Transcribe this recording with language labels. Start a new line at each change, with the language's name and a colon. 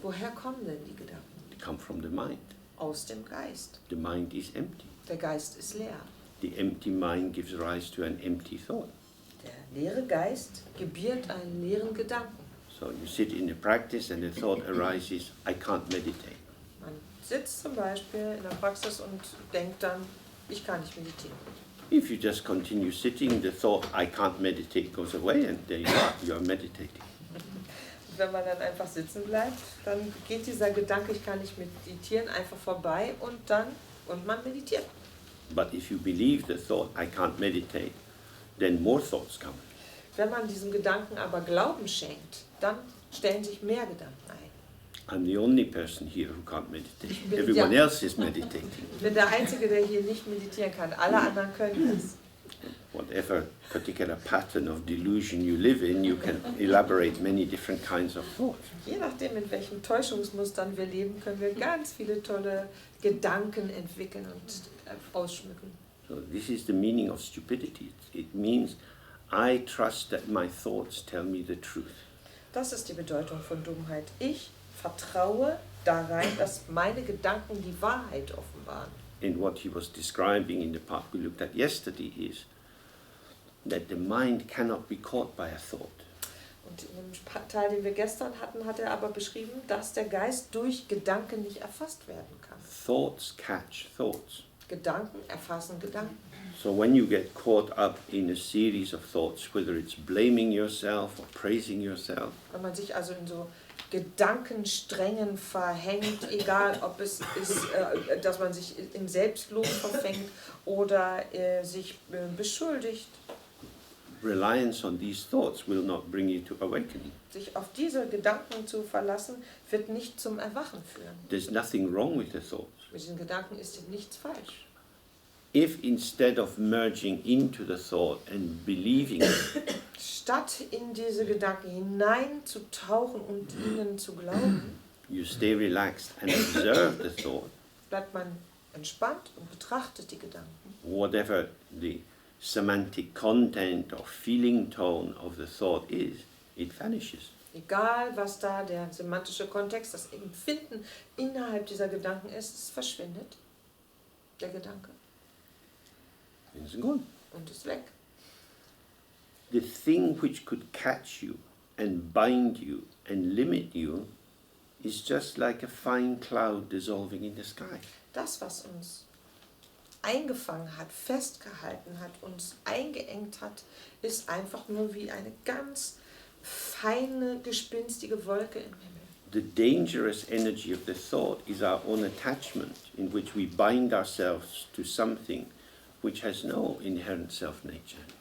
German: Woher kommen denn die Gedanken?
English: They come from the mind.
German: Aus dem Geist.
English: The mind is empty.
German: Der Geist ist leer.
English: The empty mind gives rise to an empty thought.
German: Der leere Geist gebiert einen leeren Gedanken.
English: So you sit in a practice and the thought arises, I can't meditate.
German: Man sitzt zum Beispiel in der Praxis und denkt dann, ich kann nicht meditieren.
English: If you just continue sitting, the thought, I can't meditate, goes away, and there you are meditating.
German: Wenn man dann einfach sitzen bleibt, dann geht dieser Gedanke, ich kann nicht meditieren, einfach vorbei und man meditiert.
English: But if you believe the thought, I can't meditate, then more thoughts come.
German: Wenn man diesem Gedanken aber Glauben schenkt, dann stellen sich mehr Gedanken ein.
English: I'm the only person here who can't meditate.
German: bin
English: Everyone
German: der-
English: else is meditating.
German: Ich bin der Einzige, der hier nicht meditieren kann. Alle anderen können es.
English: Whatever particular pattern of delusion you live in, you can elaborate many different kinds of thoughts.
German: Je nachdem, in welchen Täuschungsmustern wir leben, können wir ganz viele tolle Gedanken entwickeln und ausschmücken.
English: So this is the meaning of stupidity. It means I trust that my thoughts tell me the truth.
German: Das ist die Bedeutung von Dummheit. Ich vertraue da rein, dass meine Gedanken die Wahrheit offenbaren.
English: And what he was describing in the part we looked at yesterday is that the mind cannot be caught by a thought.
German: Und in dem Teil, den wir gestern hatten, hat er aber beschrieben, dass der Geist durch Gedanken nicht erfasst werden kann.
English: Thoughts catch thoughts.
German: Gedanken erfassen Gedanken.
English: So when you get caught up in a series of thoughts, whether it's blaming yourself or praising yourself,
German: Wenn man sich also in so Gedankensträngen verhängt, egal ob es ist, dass man sich im Selbstlob verfängt oder sich beschuldigt,
English: reliance on these thoughts will not bring you to awakening.
German: sich auf diese Gedanken zu verlassen, wird nicht zum Erwachen führen.
English: There's nothing wrong with the thoughts.
German: Mit diesen Gedanken ist nichts falsch.
English: If instead of merging into the thought and believing it,
German: Statt in diese Gedanken hineinzutauchen und ihnen zu glauben,
English: you stay relaxed and observe the thought,
German: bleibt man entspannt und betrachtet die Gedanken.
English: whatever the semantic content or feeling tone of the thought is, it vanishes.
German: Egal, was da der semantische Kontext, das Empfinden innerhalb dieser Gedanken ist, es verschwindet, der Gedanke,
English: It's gone.
German: und ist weg.
English: The thing which could catch you and bind you and limit you is just like a fine cloud dissolving in the sky.
German: Das, was uns eingefangen hat, festgehalten hat, uns eingeengt hat, ist einfach nur wie eine ganz feine, gespinstige Wolke im Himmel.
English: The dangerous energy of the thought is our own attachment, in which we bind ourselves to something which has no inherent self-nature.